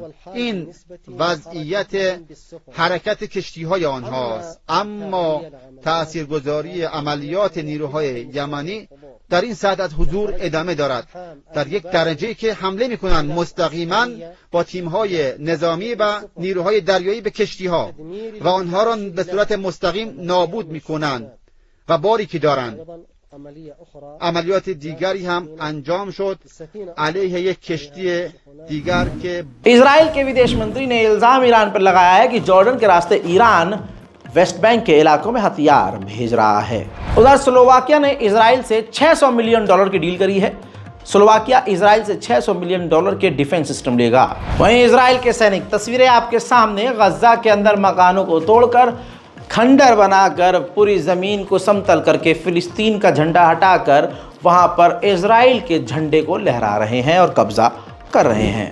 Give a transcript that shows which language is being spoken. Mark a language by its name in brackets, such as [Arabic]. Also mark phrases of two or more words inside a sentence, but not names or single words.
[Persian] این وضعیت حرکت کشتی‌های آنهاست، اما تاثیرگذاری عملیات نیروهای یمنی در این سطح از حضور ادامه دارد، در یک درجه‌ای که حمله میکنن مستقیما با تیم‌های نظامی و نیروهای دریایی به کشتی‌ها و آنها را به صورت مستقیم نابود میکنند و باری که دارند. عملیات دیگری هم انجام شد علیه یک کشتی دیگر که [Hindi] इजराइल के विदेश मंत्री ने इल्जाम ईरान पर लगाया है कि जॉर्डन के रास्ते ईरान वेस्ट बैंक के इलाकों में हथियार भेज रहा है। उधर स्लोवाकिया ने इजराइल से $600 मिलियन की डील करी है। स्लोवाकिया इजराइल से $600 मिलियन के [English] defence system [Hindi] लेगा। वहीं इजराइल के सैनिक, तस्वीरें आपके सामने, गजा के अंदर मकानों को तोड़कर, खंडर बनाकर, पूरी ज़मीन को समतल करके, फिलिस्तीन का झंडा हटाकर वहाँ पर इजराइल के झंडे को लहरा रहे हैं और कब्जा कर रहे हैं।